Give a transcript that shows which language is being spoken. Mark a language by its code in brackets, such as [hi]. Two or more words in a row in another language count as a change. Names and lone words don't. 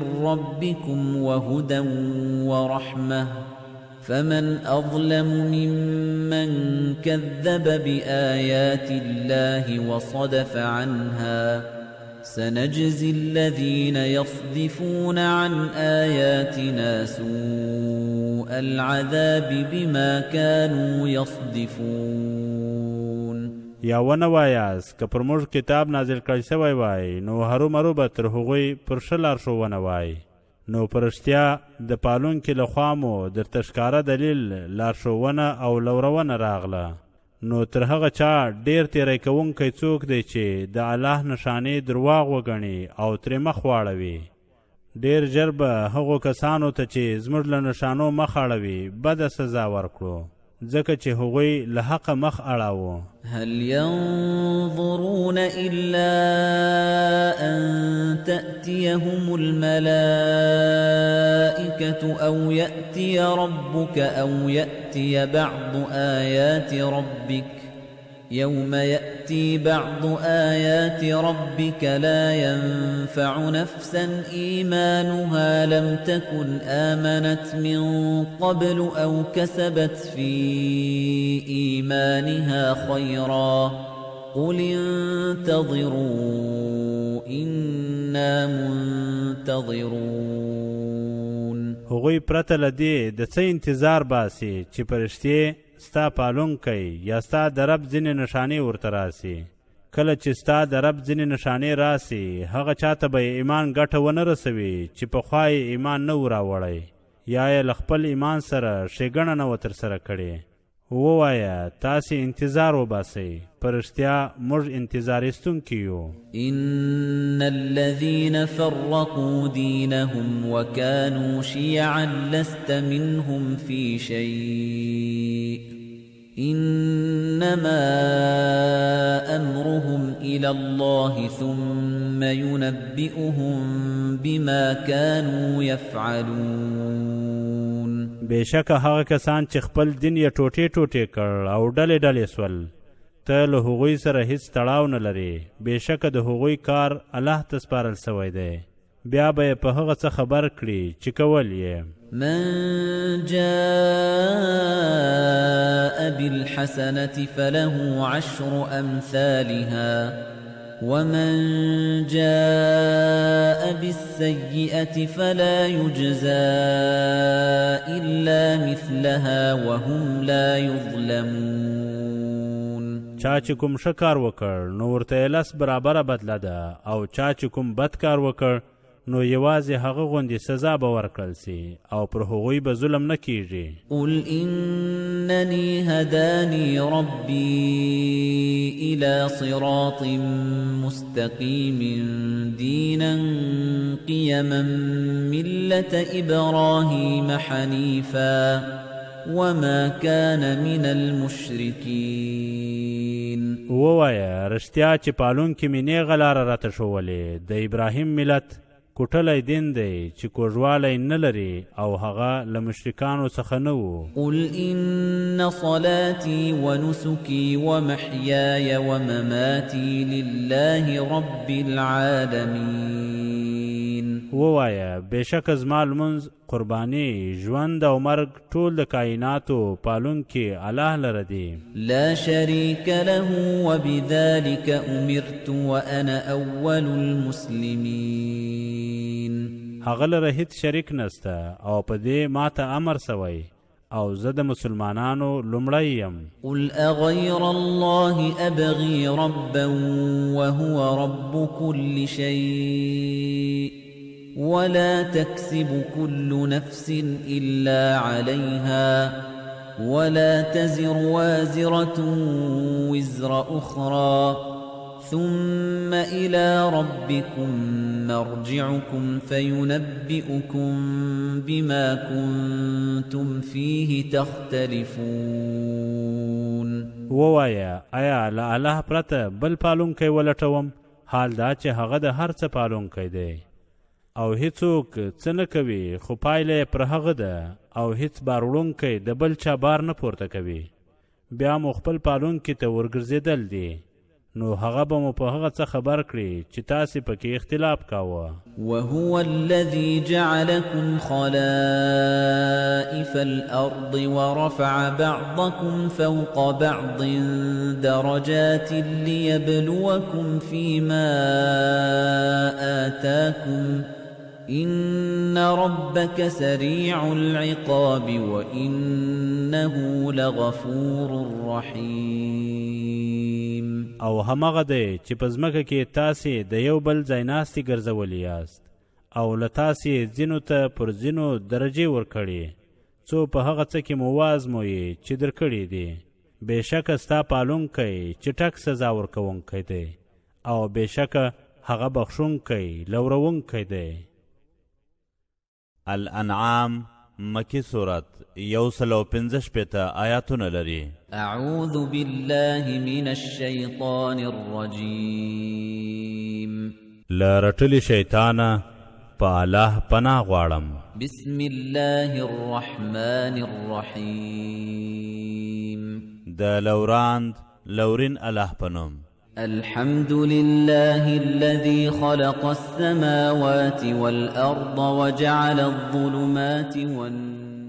[ar] ربكم وهدى ورحمة فمن أظلم ممن كذب بآيات الله وصدف عنها سنجزي الذين يصدفون عن آياتنا سوء العذاب بما كانوا يصدفون [ps] یا ونه وایاست که پر موږ کتاب نازل کړی سوی وای نو هرومرو به تر هغوی پر ښه لارښوونه وای نو په رښتیا د پالونکي له خوا مو درته ښکاره دلیل لارښوونه او لورونه راغله نو تر هغه چا ډیر تیری کوونکی څوک دی چې د الله نښانې درواغ وګڼي او ترې مخ واړوي ډیر ژر به هغو کسانو ته چې زموږ له نښانو مخ اړوي بده سزا ورکړو ځکه چې هغوی له حقه مخ اړاوه [ar] هل ينظرون إلا أن تأتيهم الملائكة أو يأتي ربك أو يأتي بعض آيات ربك يوم يأتي بعض آيات ربك لا ينفع نفسا إيمانها لم تكن آمنت من قبل أو كسبت في إيمانها خيرا قل انتظروا إنا منتظرون [ps] هغوی پرته له دې د څه انتظار باسي چې پرشتې ستا پالونکی یا ستا د رب ځینې نښانې ورته راسي کله چې ستا د رب ځینې نښانې راسي هغه چاته به ایمان ګټه ونه رسوي چې پخوا یې ایمان نه و راوړی یا یې له خپل ایمان سره ښېګڼه نه وه ترسره کړې ووایه تاسې انتظار وباسئ په رښتیا موږ انتظار ایستونکي یو [ar] إن الذين فرقوا دينهم وكانوا شيعا لست منهم في شيء إنما أمرهم إلى الله ثم ينبئهم بما كانوا يفعلون [ps] بېشکه هغه کسان چې خپل دین یې ټوټې ټوټې کړ او ډلې ډلې سول ته له هغوی سره هیڅ تړاو نه لري بېشکه د هغوی کار الله ته سپارل سوی دی بیا به یې په هغه څه خبر کړي چې کول یې [ar] من جاء بالحسنة فله 10 أمثالها ومن جاء بالسيئة فلا يجزى إلا مثلها وهم لا يظلمون. [ps] چا چې کوم ښه کار وکړ نو ورته لس برابره بدله ده او چا چې کوم بد کار وکړ نو یوازې هغه غوندې سزا به ورکړل سي او پر هغوی به ظلم نه کیږي. [ar] قل إنني هداني ربي إلى صراط مستقيم دينا قيما ملة إبراهيم حنيفا وما كان من المشركين. [ps] ووایه رښتیا چې پالونکي مې نیغه لاره راته ښولې د ابراهیم ملت کوټلی دین دی چې کوږوالی نه لري او هغه له مشرکانو څخه نه و. [ar] قل إن صلاتي ونسكي ومحياي ومماتي لله رب العالمين. [ps] ووایه بېشکه زما لمونځ قرباني ژوند او مرګ ټول د کائناتو پالونکي الله لره دی. [ar] لا شريك له وبذلك أمرت وأنا أول المسلمين. [ps] هغه لره هیڅ شریک نسته او په دې ماته امر سوی او زه د مسلمانانو لومړی یم. [ar] قل أغير الله أبغي ربا وهو رب كل شيء ولا تكسب كل نفس إلا عليها ولا تزر وازرة وزر أخرى ثم إلى ربكم مرجعكم فينبئكم بما كنتم فيه تختلفون. [ps] ووایه آیا له الله پرته بل پالونکی ولټوم حال دا چې هغه د هر څه پالونکی دی او هیڅوک څه نه کوي خو پایله پر هغه ده او هیڅ بار وړونکی د بل چا بار نه پورته کوي. بیا مو خپل پالونکي ته ورګرځېدل دي نو هغه به مو په هغه څه خبر کړي چې تاسې پکې اختلاف کاوه. [ar] وهو الذي جعلكم خلائف الأرض ورفع بعضكم فوق بعض درجات ليبلوكم فيما آتاكم إن ربك سريع العقاب وإنه لغفور رحيم. [ps] او همغه دی چې په ځمکه کې تاسې د یو بل ځای ناستې ګرځولی یاست او له تاسې ځینو ته پر ځینو درجې ورکړي څو په هغه څه کې مو وازمویې چې درکړي دي. بېشکه ستا پالونکی چټک سزا ورکوونکی دی او بېشکه هغه بخښونکی لورونکی دی. الانعام مکی صورت 115 آیاتونه لري. [ar] أعوذ بالله من الشيطان الرجيم. [ps] له رټلي شیطانه په الله پناه غواړم. [ar] بسم الله الرحمن الرحيم. [ps] د لوراند لورین الله پنوم. [ar] الحمد لله الذي خلق السماوات والأرض وجعل الظلمات والنور